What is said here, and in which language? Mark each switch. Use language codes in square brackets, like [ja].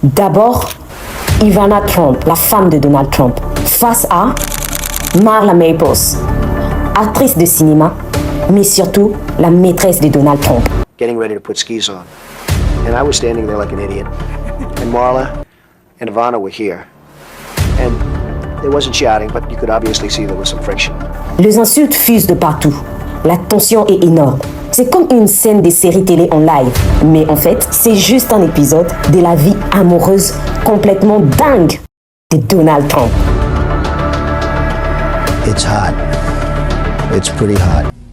[fr] D'abord, Ivana Trump, la femme de Donald Trump, face à Marla Maples, actrice de cinéma, mais surtout la maîtresse de Donald Trump. [en] Getting ready to put skis on. And I was standing there like an idiot. And Marla and Ivana were here. And there wasn't shouting, but you could obviously see there was some friction. [fr] Les insultes fusent de partout. La tension est énorme. C'est comme une scène de série télé en live. Mais en fait, c'est juste un épisode de la vie amoureuse complètement dingue de Donald Trump. [en] It's hot. It's pretty hot.